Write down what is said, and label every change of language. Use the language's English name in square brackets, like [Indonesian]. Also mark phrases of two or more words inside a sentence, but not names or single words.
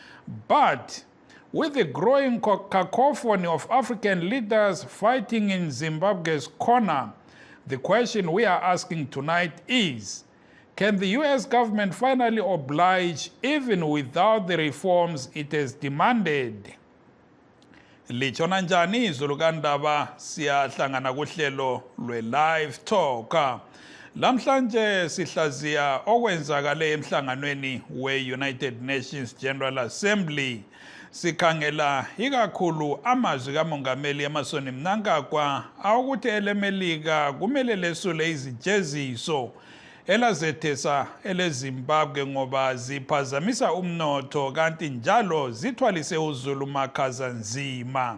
[English] But with the growing cacophony of African leaders fighting in Zimbabwe's corner, the question we are asking tonight is, can the US government finally oblige even without the reforms it has demanded? [North Ndebele] Lichona njani izulu kandaba siyahlangana kuhlelo lwe-Live Talk. Lamhlanje sihlaziya okwenzakale emhlanganweni we-United Nations General Assembly. Sikhangela ikakhulu amazwi kaMongameli Emmerson Mnangagwa awukuthi elemelika kumele lesule izijeziso elazethesa eleZimbabwe ngoba ziphazamisa umnotho kanti njalo zithwalise uzulu makhaza nzima.